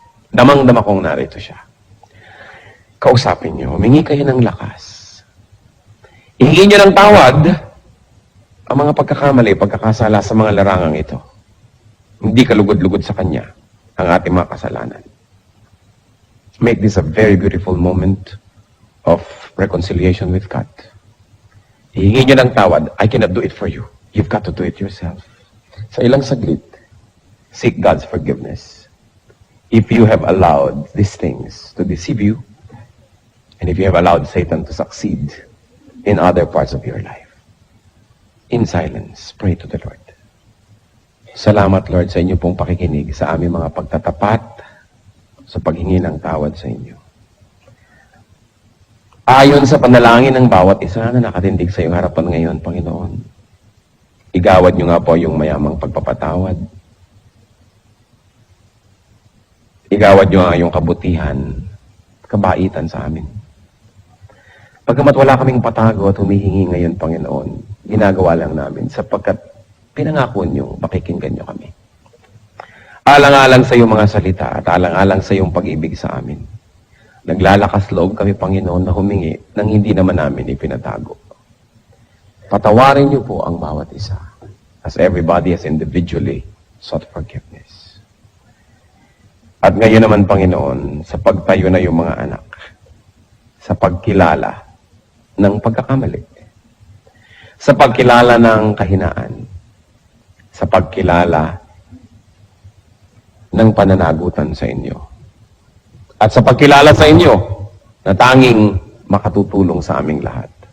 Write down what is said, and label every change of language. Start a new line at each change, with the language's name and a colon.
Filipino: Damang-dama kong narito siya. Kausapin niyo. Humingi kayo ng lakas. Ihingi niyo ng tawad ang mga pagkakamali, pagkakasala sa mga larangang ito. Hindi kalugod-lugod sa Kanya ang ating mga kasalanan.
English: Make this a very beautiful moment of reconciliation with God.
Filipino: Hihingi niyo ng tawad.
English: I cannot do it for you. You've got to do it yourself.
Filipino: Sa ilang saglit,
English: seek God's forgiveness. If you have allowed these things to deceive you, and if you have allowed Satan to succeed in other parts of your life, in silence, pray to the Lord.
Filipino: Salamat, Lord, sa inyo pong pakikinig sa aming mga pagtatapat sa paghingi ng tawad sa inyo. Ayon sa panalangin ng bawat isa na nakatindig sa iyong harapan ngayon, Panginoon, igawad niyo nga po yung mayamang pagpapatawad. Igawad niyo nga yung kabutihan, kabaitan sa amin. Pagkamat wala kaming patago at humihingi ngayon, Panginoon, ginagawa lang namin sapagkat pinangako niyo, pakikinggan niyo kami. Alang-alang sa iyong mga salita at alang-alang sa iyong pag-ibig sa amin. Naglalakas loob kami, Panginoon, na humingi nang hindi naman namin ipinatago. Patawarin niyo po ang bawat isa
English: as everybody has individually sought forgiveness.
Filipino: At ngayon naman, Panginoon, sa pagtayo na yung mga anak, sa pagkilala ng pagkakamali, sa pagkilala ng kahinaan, sa pagkilala ng pananagutan sa inyo, at sa pagkilala sa inyo na tanging makatutulong sa aming lahat.